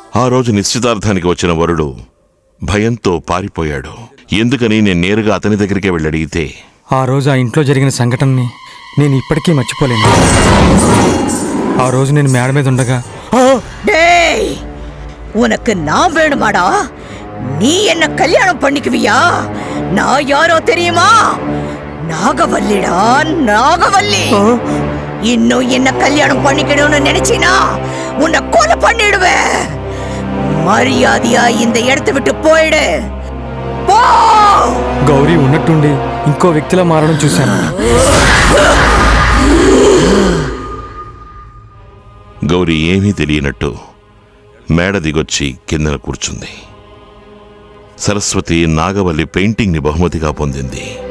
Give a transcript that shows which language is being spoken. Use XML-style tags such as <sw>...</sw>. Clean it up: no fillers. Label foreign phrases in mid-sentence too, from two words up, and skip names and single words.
<te>ఆ రోజు నిశ్చితార్థానికి వచ్చిన వరుడు భయంతో పారిపోయాడు. ఎందుకని నేను నేరుగా అతని దగ్గరికే వెళ్ళి అడిగితే, ఆ రోజు ఆ ఇంట్లో జరిగిన సంఘటనని నేను ఇప్పటికీ మర్చిపోలేను. ఆ రోజు నేను మేడ మీద ఉండగా,</te> <ta>உனக்கு நான் வேணுமாடா? நீ என்ன கல்யாணம் பண்ணிக்குவியா? நான் யாரோ தெரியுமா? நாகவல்லிடா, நாகவல்லி. இன்னும் என்ன கல்யாணம் பண்ணிக்கணும்னு நினைச்சினா உன்னை கொலை பண்ணிடுவேன். మర్యాదగా இந்த இடத்தை விட்டு పోయిడు.</ta> <te>పో. గౌరీ ఉన్నట్టుండి ఇంకో వ్యక్తిలా మారడం చూశాను. గౌరీ ఏమీ తెలియనట్టు మేడ దిగొచ్చి కిందన కూర్చుంది. సరస్వతి నాగవల్లి పెయింటింగ్ ని బహుమతిగా పొందింది.</te>